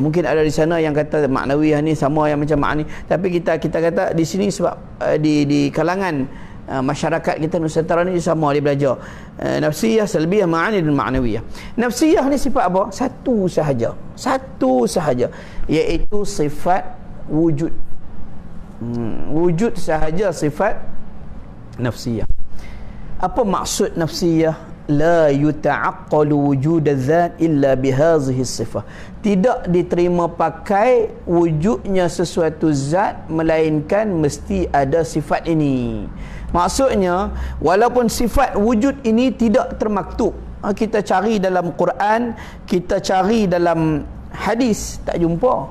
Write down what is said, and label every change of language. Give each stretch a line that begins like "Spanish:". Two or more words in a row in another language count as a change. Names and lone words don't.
Malay: Mungkin ada di sana yang kata ma'nawiyah ni sama yang macam ma'ani, tapi kita kata di sini sebab di kalangan masyarakat kita Nusantara ni sama dia belajar nafsiyah, salbiyah, ma'ani dan ma'nawiyah. Nafsiyah ni sifat apa? Satu sahaja, iaitu sifat wujud. Wujud sahaja sifat nafsiyah. Apa maksud nafsiyah?
Arabic: لا يتعقل وجود الذات إلا بهذه صفة.
Malay: Tidak diterima pakai wujudnya sesuatu zat melainkan mesti ada sifat ini. Maksudnya walaupun sifat wujud ini tidak termaktub, kita cari dalam Quran, kita cari dalam hadis, tak jumpa.